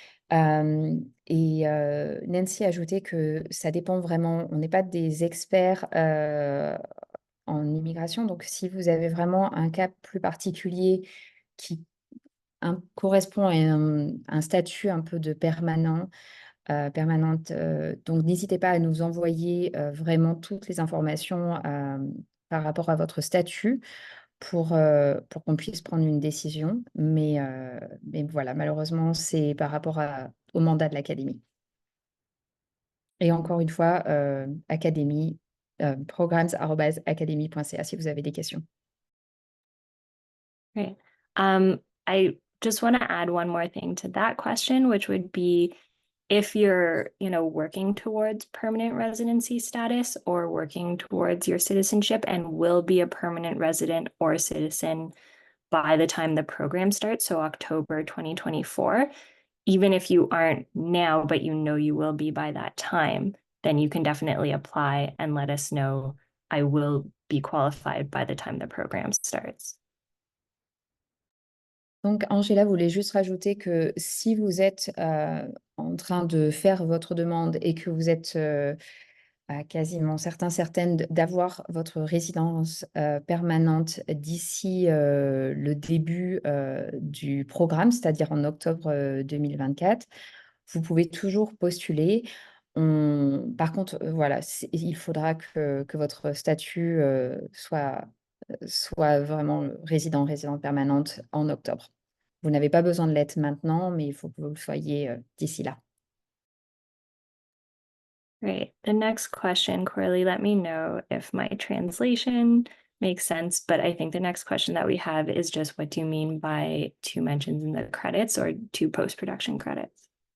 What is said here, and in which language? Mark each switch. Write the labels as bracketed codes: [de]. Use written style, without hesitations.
[fr] Nancy a ajouté que ça dépend vraiment, on n'est pas des experts en immigration, donc si vous avez vraiment un cas plus particulier qui correspond à un statut un peu de permanente, donc n'hésitez pas à nous envoyer vraiment toutes les informations par rapport à votre statut pour qu'on puisse prendre une décision. Mais voilà, malheureusement, c'est par rapport au mandat de l'académie. Et encore une fois, académie, programmes@académie.ca si vous avez des questions. [en] Great. I just want to add one more thing to that question, which would be if you're, working towards permanent residency status or working towards your citizenship and will be a permanent resident or citizen by the time the program starts, so October 2024, even if you aren't now, but you will be by that time, then you can definitely apply and let us know. I will be qualified by the time the program starts. [fr] Donc, Angela voulait juste rajouter que si vous êtes en train de faire votre demande et que vous êtes quasiment certaine d'avoir votre résidence permanente d'ici le début du programme, c'est-à-dire en octobre 2024, vous pouvez toujours postuler. Par contre, voilà, il faudra que votre statut soit vraiment résidente permanente en octobre. Vous n'avez pas besoin de l'être maintenant, mais il faut que vous le soyez d'ici là. [en] Great. The next question, Corley, let me know if my translation makes sense, but I think the next question that we have is just what do you mean by 2 mentions in the credits or 2 post-production credits?